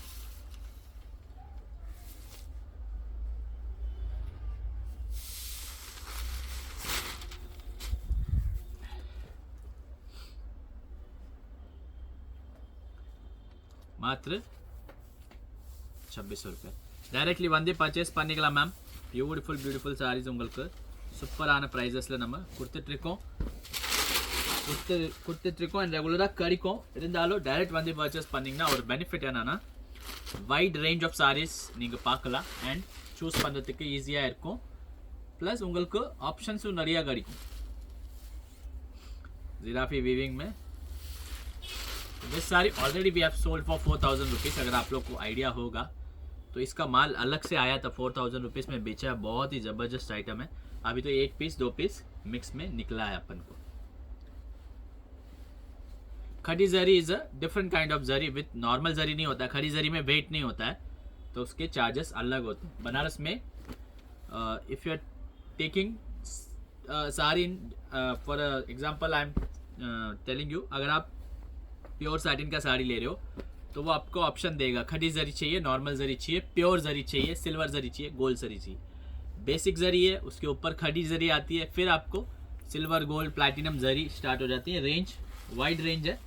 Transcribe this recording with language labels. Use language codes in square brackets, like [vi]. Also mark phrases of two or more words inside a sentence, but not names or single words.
[hi] मात्र 2600 रुपये. [ta] டைரக்ட்லி வந்து பர்ச்சேஸ் பண்ணிக்கலாம் மேம். [en] beautiful sarees [ta] உங்களுக்கு சூப்பரான ப்ரைஸஸில் நம்ம கொடுத்துட்ருக்கோம் அண்ட் ரெகுலராக கிடைக்கும். இருந்தாலும் டைரக்ட் வந்து பர்ச்சேஸ் பண்ணிங்கன்னா ஒரு பெனிஃபிட் என்னன்னா [en] wide range of sarees [ta] நீங்கள் பார்க்கலாம் [en] and choose [ta] பண்ணுறதுக்கு ஈஸியாக இருக்கும். ப்ளஸ் உங்களுக்கு ஆப்ஷன்ஸும் நிறையா கிடைக்கும். [en] zarafi weaving में this saree already we have sold for 4,000 rupees. [hi] अगर आप लोग को आइडिया होगा तो इसका माल अलग से आया था 4,000 रुपीज़ में बेचा है. बहुत ही ज़बरदस्त आइटम है. अभी तो 1 पीस 2 पीस मिक्स में निकला है अपन को. खड़ी जरी [en] is a different kind of जरी. with normal [hi] जरी नहीं होता है. खड़ी जरी में वेट नहीं होता है तो उसके चार्जेस अलग होते हैं. [en] बनारस में if you are taking saree for example I am telling you, [hi] अगर आप [en] pure satin [hi] का साड़ी ले रहे हो तो वो आपको ऑप्शन देगा खड़ी जरी चाहिए, नॉर्मल जरी चाहिए, प्योर जरी चाहिए, सिल्वर जरी चाहिए, गोल्ड जरी चाहिए. बेसिक जरी है, उसके ऊपर खड़ी जरी आती है, फिर आपको सिल्वर, गोल्ड, प्लैटिनम जरी स्टार्ट हो जाती है. [en] range wide range है.